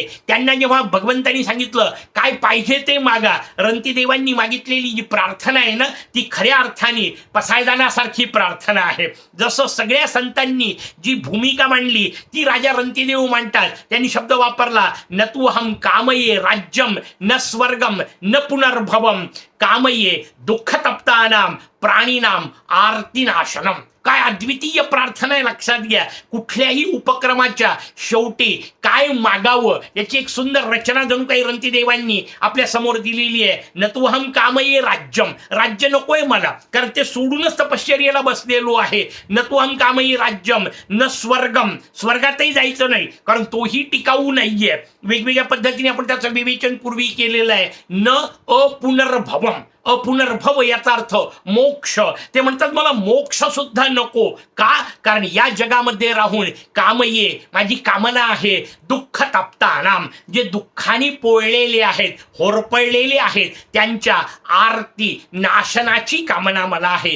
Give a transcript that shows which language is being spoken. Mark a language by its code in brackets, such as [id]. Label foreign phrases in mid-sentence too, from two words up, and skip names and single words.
[mr] त्यांना जेव्हा भगवंतांनी सांगितलं काय पाहिजे ते मागा, रंतिदेवांनी मागितलेली जी प्रार्थना आहे ना ती खऱ्या अर्थाने पसायदानासारखी प्रार्थना आहे. जसं सगळ्या संतांनी जी भूमिका मांडली ती राजा रंतिदेव मांडतात. त्यांनी शब्द वापरला, [sa] न तू हम कामये राज्यम न स्वर्गम न पुनर्भवम कामये दुःखतप्तानाम प्राणीनाम आर्तिनाशनम. [mr] काय अद्वितीय प्रार्थना आहे, लक्षात घ्या. कुठल्याही उपक्रमाच्या शेवटी काय मागावं याची एक सुंदर रचना जणू काही रंतिदेवांनी आपल्या समोर दिलेली आहे. [sa] न तू हम कामये राज्यम, [mr] राज्य नकोय मला कारण ते सोडूनच तपश्चर्येला बसलेलो आहे. [sa] न तू हम कामये राज्यम न स्वर्गम, [mr] स्वर्गातही जायचं नाही कारण तोही टिकाऊ नाहीये. वेगवेगळ्या पद्धतीने आपण त्याचं विवेचन पूर्वी केलेलं आहे. [sa] न अपुनर्भवम, [mr] अपुनर्भव याचा अर्थ मोक्ष. ते म्हणतात मला मोक्ष सुद्धा नको. का? कारण या जगामध्ये राहून कामये, माझी कामना आहे, [sa] दुःख तप्तानाम, [mr] जे दुःखाने पोळलेले आहेत, होरपळलेले आहेत, त्यांच्या आरती नाशनाची कामना मला आहे.